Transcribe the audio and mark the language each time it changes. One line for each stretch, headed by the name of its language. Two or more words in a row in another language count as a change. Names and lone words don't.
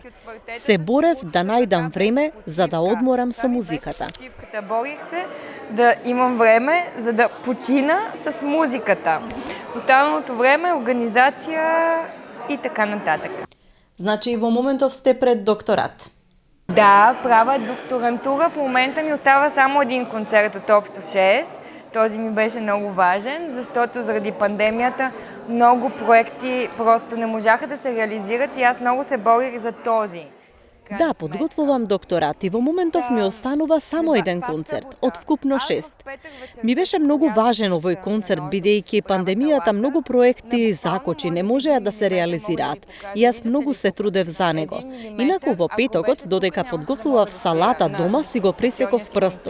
Macedonian: Се борев да најдам време за да одморам со музиката.
Bulgarian: Борих се да имам време за да почина с музиката. Останалото време, организација и така нататък.
Macedonian: Значи и во моментов сте пред докторат?
Bulgarian: Да, правя докторантура. В момента ми остава само един концерт от общо 6. Този ми беше много важен, защото заради пандемията много проекти просто не можаха да се реализират и аз много се борих за този.
Macedonian: Да, подготвувам докторат и во моментов ми останува само еден концерт, од вкупно 6. Ми беше многу важен овој концерт, бидејќи пандемијата многу проекти закочи, не можеа да се реализираат. И јас многу се трудев за него. Инаку во петокот, додека подготвував салата дома, си го пресеков прстот.